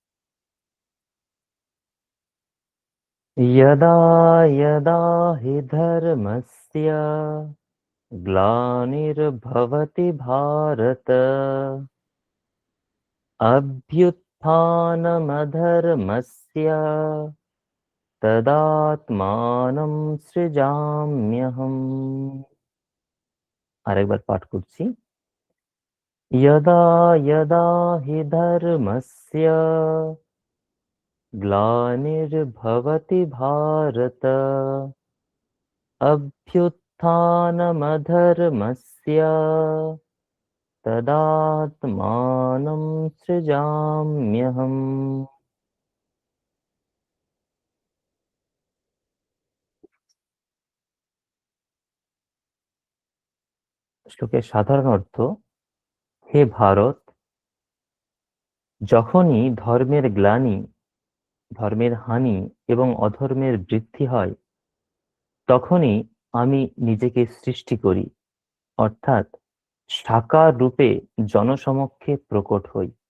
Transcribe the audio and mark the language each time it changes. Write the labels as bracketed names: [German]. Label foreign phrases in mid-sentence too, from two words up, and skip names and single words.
[Sanskrit] यदा यदा हि धर्मस्य ग्लानिर्भवति भारत अभ्युत्थानमधर्मस्य तदात्मानं सृजाम्यहम्। [Bangla] আরেকবার পাঠ করছি। [Sanskrit] यदा यदा हि धर्मस्य ग्लानिर्भवति भारत अभ्युत्थानमधर्मस्य तदात्मानं सृजाम्यहम्। [Bangla] শ্লোকের সাধারণ অর্থ: হে ভারত, যখনই ধর্মের গ্লানি, ধর্মের হানি এবং অধর্মের বৃদ্ধি হয়, তখনই আমি নিজেকে সৃষ্টি করি, অর্থাৎ সাকার রূপে জনসমক্ষে প্রকট হই।